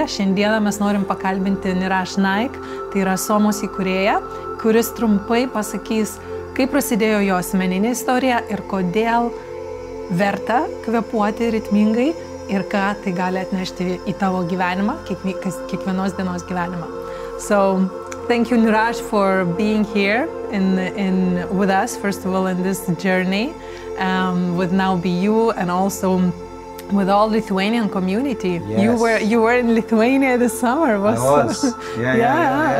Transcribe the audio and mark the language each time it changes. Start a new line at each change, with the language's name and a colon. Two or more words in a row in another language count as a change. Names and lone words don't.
Lithuanian: Šiandieną mes norim pakalbinti Niraj Naik, tai yra SOMOS įkūrėja, kuris trumpai pasakys, kaip prasidėjo jo asmeninė istorija ir kodėl verta kvėpuoti ritmingai ir ką tai gali atnešti į tavo gyvenimą, kiekvienos dienos gyvenimą.
English: So, thank you, Niraj, for being here with us, first of all, in this journey with Leonora Be You and also with all Lithuanian community. Yes. You were in Lithuania this summer. I was. Yeah.